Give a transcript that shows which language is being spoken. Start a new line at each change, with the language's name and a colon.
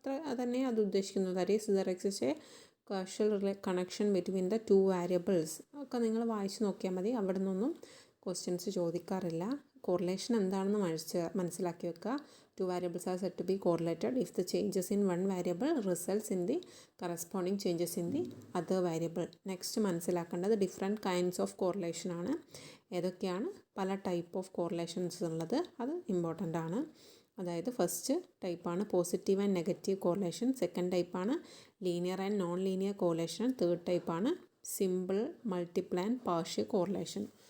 Malayalam: അതന്നെ അത് ഉദ്ദേശിക്കുന്നത്.
English: That is there exist a causal connection between the 2 variables.
Malayalam: ഒക്കെ നിങ്ങൾ വായിച്ച് നോക്കിയാൽ മതി. അവിടെ നിന്നൊന്നും ക്വസ്റ്റ്യൻസ് ചോദിക്കാറില്ല. കോറിലേഷൻ എന്താണെന്ന് മനസ്സിലാക്കി വെക്കുക.
English: 2 variables are said to be correlated if the changes in one variable results in the corresponding changes in the other variable.
Malayalam: Next മനസ്സിലാക്കേണ്ടത് ഡിഫറെൻറ്റ് കൈൻഡ്സ് ഓഫ് കോറിലേഷൻ ആണ്. ഏതൊക്കെയാണ് പല ടൈപ്പ് ഓഫ് കോറിലേഷൻസ് ഉള്ളത്, അത് important ആണ്. അതായത് ഫസ്റ്റ് ടൈപ്പാണ് positive and negative correlation, second ടൈപ്പാണ് linear and non linear correlation, third ടൈപ്പാണ് simple, multiple and partial correlation.